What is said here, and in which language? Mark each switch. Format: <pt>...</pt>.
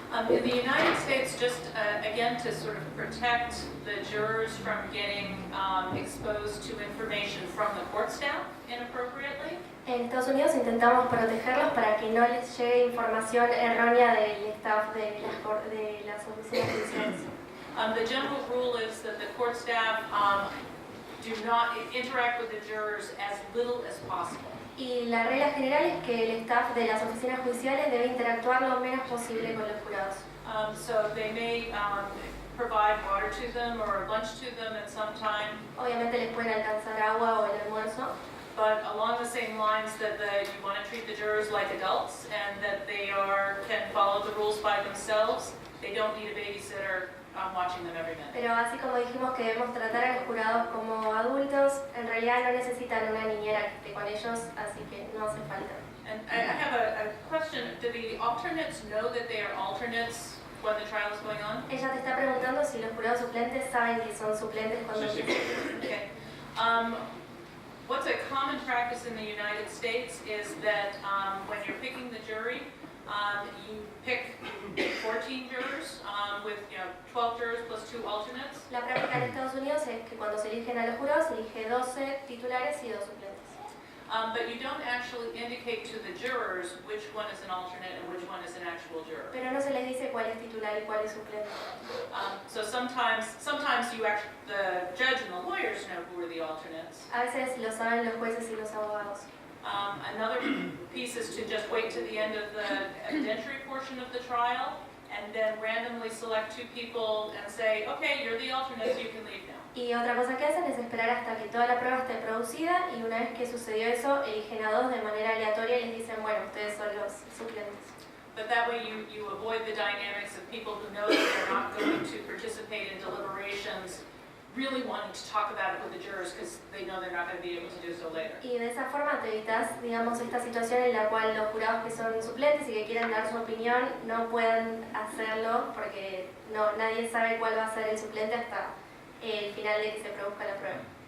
<en>In the United States, just again to sort of protect the jurors from getting exposed to information from the court staff inappropriately.</en> <es>En Estados Unidos intentamos protegerlos para que no les llegue información errónea del staff de las oficinas judiciales.</es> <en>The general rule is that the court staff do not interact with the jurors as little as possible.</en> <es>Y la regla general es que el staff de las oficinas judiciales debe interactuar lo menos posible con los jurados.</es> <en>So they may provide water to them or lunch to them at some time.</en> <es>Obviamente les pueden alcanzar agua o el almuerzo.</es> <en>But along the same lines that you want to treat the jurors like adults and that they can follow the rules by themselves, they don't need a babysitter watching them every minute.</en> <es>Pero así como dijimos que debemos tratar a los jurados como adultos, en realidad no necesitan una niñera que esté con ellos, así que no hace falta.</es> <en>And I have a question. Do the alternates know that they are alternates when the trial is going on?</en> <es>Ella te está preguntando si los jurados suplentes saben que son suplentes cuando Sí.</es> <en>Okay. What's a common practice in the United States is that when you're picking the jury, you pick 14 jurors with 12 jurors plus 2 alternates.</en> <es>La práctica en Estados Unidos es que cuando se eligen a los jurados se elige 12 titulares y 2 suplentes.</es> <en>But you don't actually indicate to the jurors which one is an alternate and which one is an actual juror.</en> <es>Pero no se les dice cuál es titular y cuál es suplente.</es> <en>So sometimes the judge and the lawyers know who are the alternates.</en> <es>A veces lo saben los jueces y los abogados.</es> <en>Another piece is to just wait to the end of the evidentiary portion of the trial and then randomly select 2 people and say, okay, you're the alternates, you can leave now.</en> <es>Y otra cosa que hacen es esperar hasta que toda la prueba esté producida y una vez que sucedió eso, eligen a 2 de manera aleatoria y les dicen, bueno, ustedes son los suplentes.</es> <en>But that way you avoid the dynamics of people who know that they're not going to participate in deliberations really wanting to talk about it with the jurors because they know they're not going to be able to do so later.</en> <es>Y de esa forma te evitas, digamos, esta situación en la cual los jurados que son suplentes y que quieren dar su opinión no pueden hacerlo porque nadie sabe cuál va a ser el suplente hasta el final de que se produzca la prueba.</es>